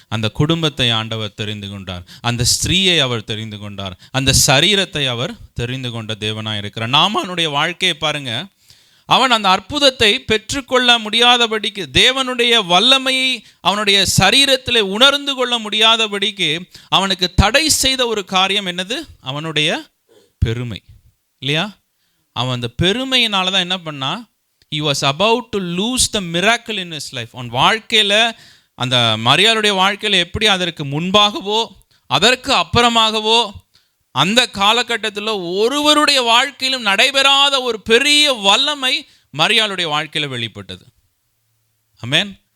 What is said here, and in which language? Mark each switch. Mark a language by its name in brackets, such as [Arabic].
[Tamil] அந்த குடும்பத்தை ஆண்டவர் தெரிந்து கொண்டார், அந்த ஸ்திரீயை அவர் தெரிந்து கொண்டார், அந்த சரீரத்தை அவர் தெரிந்து கொண்ட தேவனாக இருக்கிறார். நாமானுடைய வாழ்க்கையை பாருங்க, அவன் அந்த அற்புதத்தை பெற்றுக்கொள்ள முடியாதபடிக்கு, தேவனுடைய வல்லமையை அவனுடைய சரீரத்தில் உணர்ந்து கொள்ள முடியாதபடிக்கு அவனுக்கு தடை செய்த ஒரு காரியம் என்னது? அவனுடைய பெருமை, இல்லையா? அவன் அந்த பெருமையினால தான் என்ன பண்ணா, [English] he was about to lose the miracle in his life. [Tamil] அவன் வாழ்க்கையில், அந்த மரியாளுடைய வாழ்க்கையில் எப்படி அதற்கு முன்பாகவோ அதற்கு அப்புறமாகவோ அந்த காலகட்டத்தில் ஒருவருடைய வாழ்க்கையிலும் நடைபெறாத ஒரு பெரிய வல்லமை மரியாளுடைய வாழ்க்கையில் வெளிப்பட்டது. ஆமென்.